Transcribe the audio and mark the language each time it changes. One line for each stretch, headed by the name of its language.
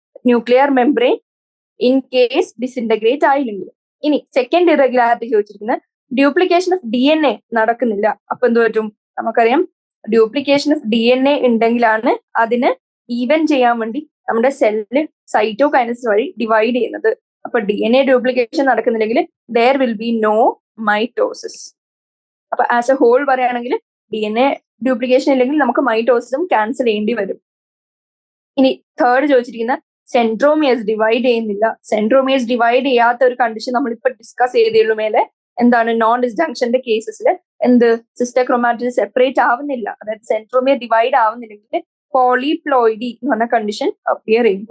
Malayalam: Nuclear membrane in case disintegrate ആയില്ലെങ്കിൽ. ഇനി second irregularity ചോദിച്ചിരിക്കുന്നത് duplication of DNA നടക്കുന്നില്ല. അപ്പൊ എന്ത് പറ്റും? നമുക്കറിയാം ഡ്യൂപ്ലിക്കേഷൻ ഓഫ് DNA ഉണ്ടെങ്കിലാണ് അതിന് ഈവൻ ചെയ്യാൻ വേണ്ടി നമ്മുടെ സെല്ല് സൈറ്റോകൈനസിസ് വഴി ഡിവൈഡ് ചെയ്യുന്നത്. അപ്പൊ DNA duplication നടക്കുന്നില്ലെങ്കിൽ
English: there will be no mitosis.
Malayalam: അപ്പൊ
English: as a whole
Malayalam: പറയുകയാണെങ്കിൽ DNA ഡ്യൂപ്ലിക്കേഷൻ ഇല്ലെങ്കിൽ നമുക്ക് മൈറ്റോസിസും ക്യാൻസൽ ചെയ്യേണ്ടി വരും. ഇനി തേർഡ് ചോദിച്ചിരിക്കുന്ന സെൻട്രോമിയേഴ്സ് ഡിവൈഡ് ചെയ്യുന്നില്ല. സെൻട്രോമിയേഴ്സ് ഡിവൈഡ് ചെയ്യാത്ത ഒരു കണ്ടീഷൻ നമ്മളിപ്പോ ഡിസ്കസ് ചെയ്തേയുള്ളൂ മേലെ. എന്താണ്? നോൺ ഡിസ്ജങ്ഷന്റെ കേസസിൽ എന്ത്? സിസ്റ്റർ ക്രോമാറ്റിഡ് സെപ്പറേറ്റ് ആവുന്നില്ല, അതായത് സെൻട്രോമിയർ ഡിവൈഡ് ആവുന്നില്ലെങ്കിൽ പോളിപ്ലോയിഡി എന്ന് പറഞ്ഞ കണ്ടീഷൻ അപ്പിയർ ചെയ്യും.